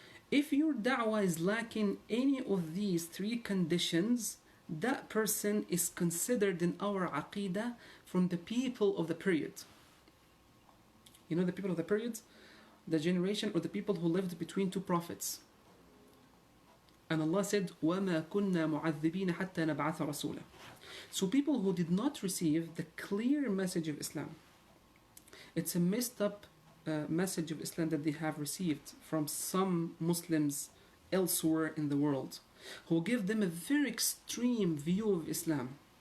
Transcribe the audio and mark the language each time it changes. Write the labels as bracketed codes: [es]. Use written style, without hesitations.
[en] If your da'wah is lacking any of these 3 conditions, that person is considered in our aqidah from the people of the period. You know the people of the period? The generation or the people who lived between 2 prophets. And Allah said, [ar] وَمَا كُنَّا مُعَذِّبِينَ حَتَّى نَبْعَثَ رَسُولًا. [en] So people who did not receive the clear message of Islam, it's a messed up message of Islam that they have received from some Muslims elsewhere in the world, who give them a very extreme view of Islam.